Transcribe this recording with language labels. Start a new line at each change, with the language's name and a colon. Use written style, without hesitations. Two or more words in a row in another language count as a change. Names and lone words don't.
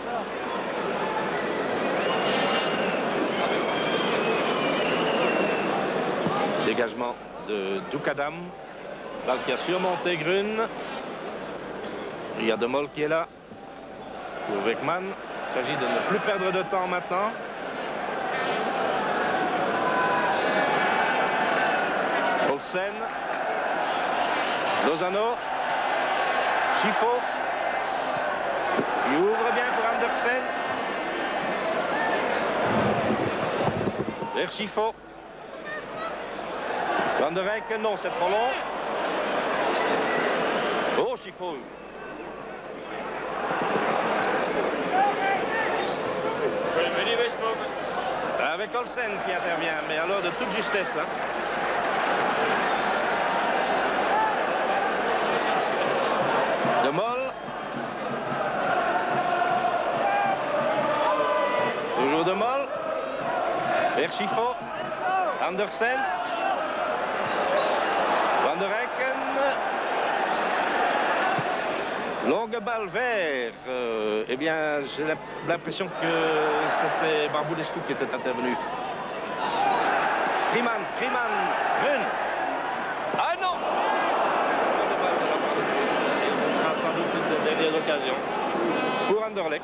French: Dégagement de Dukadam. Balle qui a surmonté Grun. Il y a De Mol qui est là pour Weckman. Il s'agit de ne plus perdre de temps maintenant. Olsen. Lozano. Schifo, il ouvre bien pour Andersen. Vers Schifo. Van der Eyck, non, c'est trop long. Oh, Schifo. Avec Olsen qui intervient, mais alors de toute justesse. Hein. De Mol. Toujours De Mol. Vers Schifo. Andersen. Van der Eyck. Longue balle vers. Eh bien, j'ai l'impression que c'était Barbulescu qui était intervenu. Freeman. Grun. Ah non! Sans doute une des dernières occasions pour Anderlecht.